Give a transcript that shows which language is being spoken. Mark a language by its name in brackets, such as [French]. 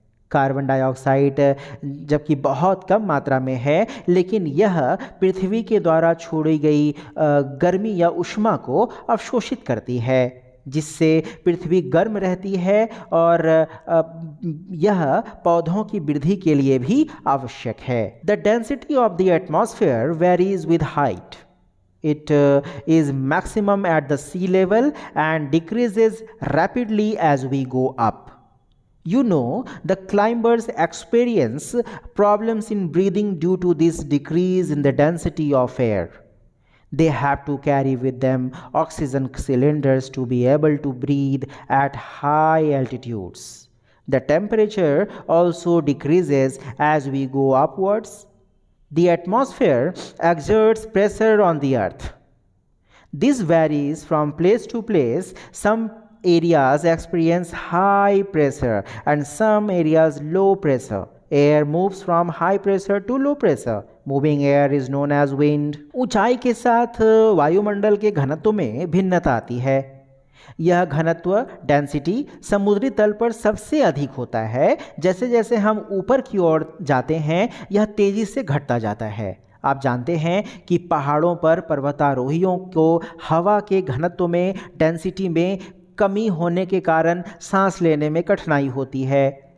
[Hindi] Carbon dioxide जबकि बहुत कम मात्रा में है, लेकिन यह पृथ्वी के द्वारा छोड़ी गई गर्मी या ऊष्मा को अवशोषित करती है, जिससे पृथ्वी गर्म रहती है और यह पौधों की वृद्धि के लिए भी आवश्यक है। [English] The density of the atmosphere varies with height. It is maximum at the sea level and decreases rapidly as we go up. You know, the climbers experience problems in breathing due to this decrease in the density of air. They have to carry with them oxygen cylinders to be able to breathe at high altitudes. The temperature also decreases as we go upwards. The atmosphere exerts pressure on the earth. This varies from place to place. Some areas experience high pressure and some areas low pressure. Air moves from high pressure to low pressure. Moving air is known as wind. [Hindi] ऊंचाई के साथ वायुमंडल के घनत्व में भिन्नता आती है। यह घनत्व डेंसिटी समुद्री तल पर सबसे अधिक होता है। जैसे जैसे हम ऊपर की ओर जाते हैं, यह तेजी से घटता जाता है। आप जानते हैं कि पहाड़ों पर पर्वतारोहियों को हवा के घनत्व में, डेंसिटी में कमी होने के कारण सांस लेने में कठिनाई होती है।